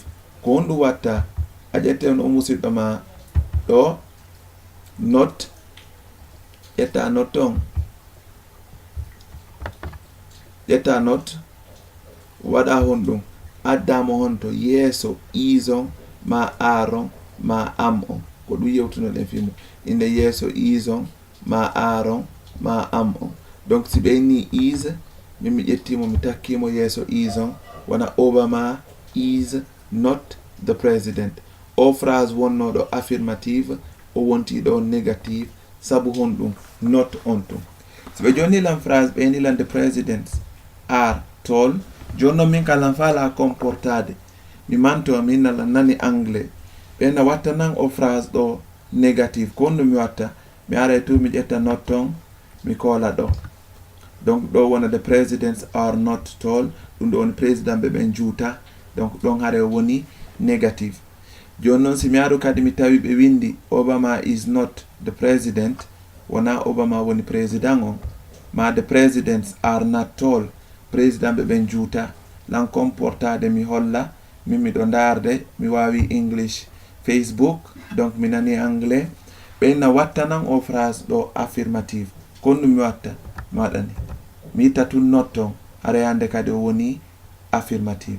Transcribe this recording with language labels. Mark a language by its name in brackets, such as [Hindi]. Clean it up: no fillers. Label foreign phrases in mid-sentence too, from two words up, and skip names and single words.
[Fula] Ko honɗum watta a ƴette on o musidɗo ma ɗo not, ƴetta not on, ƴetta not waɗa honɗum addamo hon to yeeso is on ma are on ma am on, ko ɗum yewtunoɗen fimu inde yeeso is on ma are on ma am on. Donc si ɓeyni is, min mi ƴettimo mi takkimo yeeso is on, wona [English] Obama is not the president. [Fula] O phrase wonnoɗo affirmative, o wontiɗo négative sabu honɗum not on tum. So ɓe jonilan phrase ɓeynilan [English] the presidents are tall, [Fula] jonno min kalan fala comportade mi manto min nala nani anglais ɓena watta nan o phrase ɗo négative. Ko honɗum mi watta mi ara tu mi ƴetta not ton mi kola ɗo. Donc ɗo wona [English] the presidents are not tall, [Fula] ɗum ɗo woni président ɓe ɓen juuta. Donc ɗon hare woni négative. Joni noon si mi aru kadi mi tawi ɓe windi [English] Obama is not the president, [Fula] wona Obama woni président on, ma [English] the presidents are not tall, [Fula] président ɓe ɓen juuta. Lan comportade mi holla min miɗo darde, mi wawi English Facebook, donc mi nani anglais. ɓeyna watta nan o phrase ɗo affirmative. Kon ɗum mi watta mi waɗani mi itta tun not ton, ara yande kadi o woni affirmative.